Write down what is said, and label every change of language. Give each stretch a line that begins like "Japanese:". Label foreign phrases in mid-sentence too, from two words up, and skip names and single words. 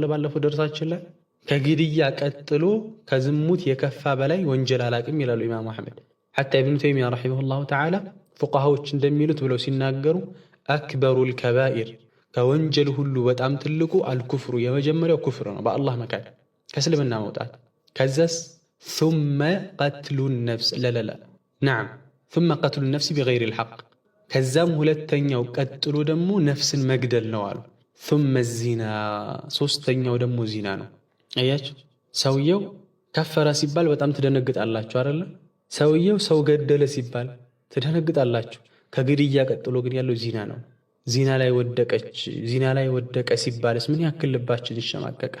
Amharic: ባለፈው ደርሳችን ላይ ከግድያ ቀጥሎ ከዝሙት የከፋ በላይ ወንጀል አላቅም ይላሉ ኢማሙ አሕመድ። ሐታ ኢብኑ ተይሚያ
Arabic: رحمه الله تعالى
Amharic: ፉቃሃዎች እንደሚሉት ብለው ሲናገሩ
Arabic: أكبر الكبائر
Amharic: ከወንጀል ሁሉ በጣም ትልቁ አልኩፍሩ የመጀመሪያው ኩፍር ነው፣ በአላህ መካድ ከእስልምና መውጣት። ከዛስ
Arabic: ثم قتل النفس نعم ثم قتل النفس بغير الحق
Amharic: ከዛም ሁለተኛው ቀጥሎ ደግሞ ነፍስን መግደል ነው አሉ።
Arabic: ثم الزنا
Amharic: ሶስተኛው ደግሞ ዚና ነው። አያችሁ ሰውየው ከፈረ ሲባል በጣም ትደነግጣላችሁ አይደለ? ሰውየው ሰው ገደለ ሲባል ትደነግጣላችሁ። ከግድያ ቀጥሎ ግን ያለው ዚና ነው። ዚና ላይ ወደቀ ሲባልስ ምን ያክል ልባችን ይሸማቀቃል?